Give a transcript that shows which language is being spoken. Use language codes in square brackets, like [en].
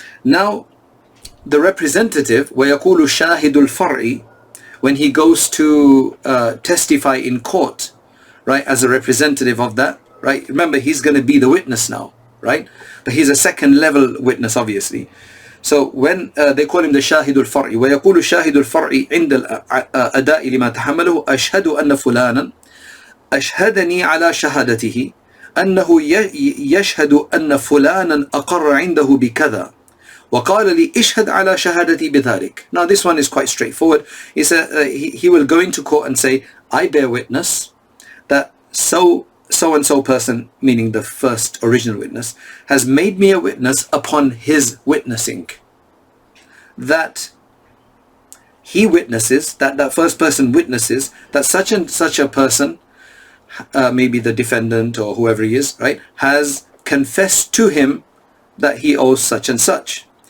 [en] Now, the representative, [ar] وَيَقُولُ الشَّاهِدُ الْفَرْعِ, [en] when he goes to testify in court, right, as a representative of that, right? Remember, he's going to be the witness now, right? But he's a second level witness, obviously. So when they call him the [ar] شاهد الفرعي, ويقول الشاهد الفرعي عند الأداء لما تحمله أشهد أن فلانا أشهدني على شهادته أنه يشهد أن فلانا أقر عنده بكذا وقال لي اشهد على شهادتي بذلك. [en] Now this one is quite straightforward. He will go into court and say, I bear witness that so and so person, meaning the first original witness, has made me a witness upon his witnessing. That he witnesses, that first person witnesses, that such and such a person, maybe the defendant or whoever he is, right, has confessed to him that he owes such and such.